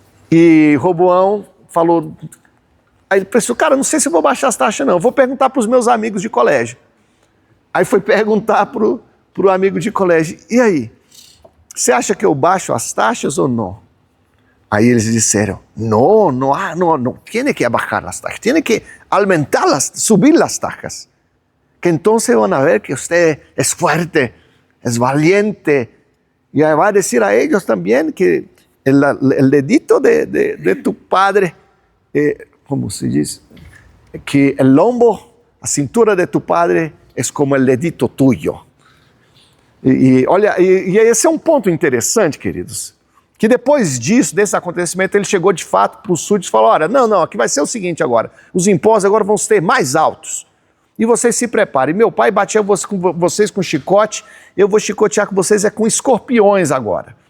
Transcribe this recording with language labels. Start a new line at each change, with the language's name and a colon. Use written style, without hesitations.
Portuguese: E Roboão falou, aí ele pensou, cara, não sei se eu vou baixar as taxas não, vou perguntar para os meus amigos de colégio. Aí foi perguntar para o amigo de colégio, e aí, você acha que eu baixo as taxas ou não?
Spanish: Aí eles disseram, no, tiene que bajar las taxas, tiene que aumentarlas, subir las taxas. Que entonces van a ver que usted es fuerte, es valiente. Y va a decir a ellos también que el dedito de tu padre, ¿cómo se dice? Que el lombo, la cintura de tu padre es como el dedito tuyo.
Portuguese: Olha, esse é um ponto interessante, queridos. Que depois disso, desse acontecimento, ele chegou de fato para os súditos e falou, olha, não, aqui vai ser o seguinte agora, os impostos agora vão ser mais altos. E vocês se preparem. Meu pai batia vocês com chicote, eu vou chicotear com vocês com escorpiões agora.